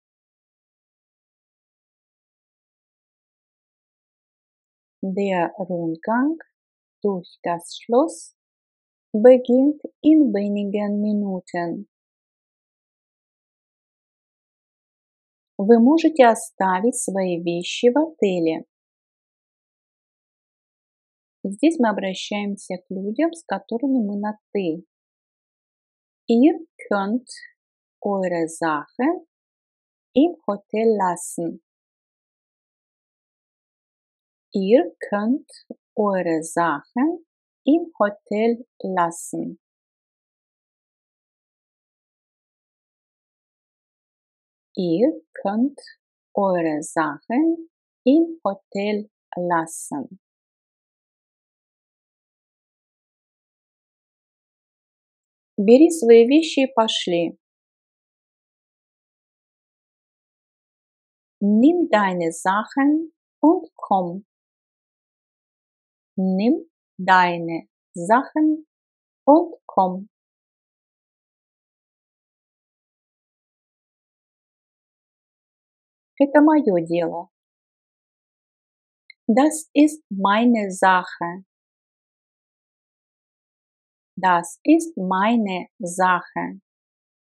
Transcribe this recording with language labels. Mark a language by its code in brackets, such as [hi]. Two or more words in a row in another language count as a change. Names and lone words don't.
[de] Der Rundgang durch das Schloss beginnt in wenigen Minuten. [ru] Вы можете оставить свои вещи в отеле. Здесь мы обращаемся к людям, с которыми мы на «ты». [de] Ihr könnt eure Sachen im Hotel lassen. Ihr könnt eure Sachen im Hotel lassen. Ihr könnt eure Sachen im Hotel lassen. [ru] Бери свои вещи и пошли. [de] Nimm deine Sachen und komm. Nimm deine Sachen und komm. [ru] Это мое дело. [de] Das ist meine Sache. Das ist meine Sache.